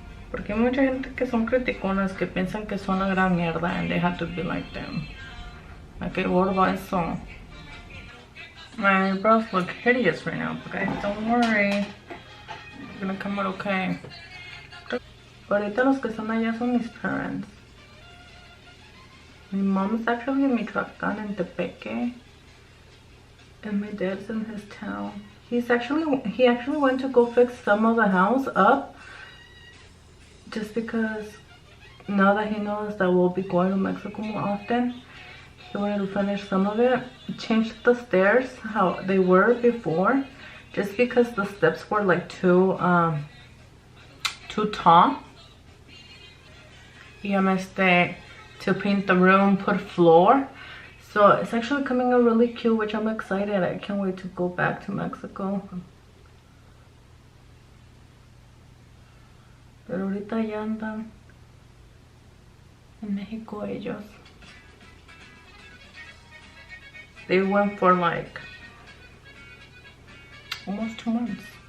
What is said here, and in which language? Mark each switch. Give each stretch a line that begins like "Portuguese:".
Spanish: Porque hay mucha gente que son criticonas, que piensan que son la gran mierda
English: and they have to be like them. Like,
Spanish: qué gordo eso.
English: My brows look hideous right now, but guys, don't worry. It's gonna come out okay.
Spanish: Ahorita los que están allá son mis
English: parents. My mom's actually in Michoacán and Tepeque, and my dad's in his town. He actually went to go fix some of the house up, just because now that he knows that we'll be going to Mexico more often. He wanted to finish some of it. Changed the stairs how they were before, just because the steps were like too tall. To paint the room, put floor. So it's actually coming out really cute, which I'm excited. I can't wait to go back to Mexico.
Spanish: Pero ahorita ya andan en México ellos.
English: They went for like almost 2 months.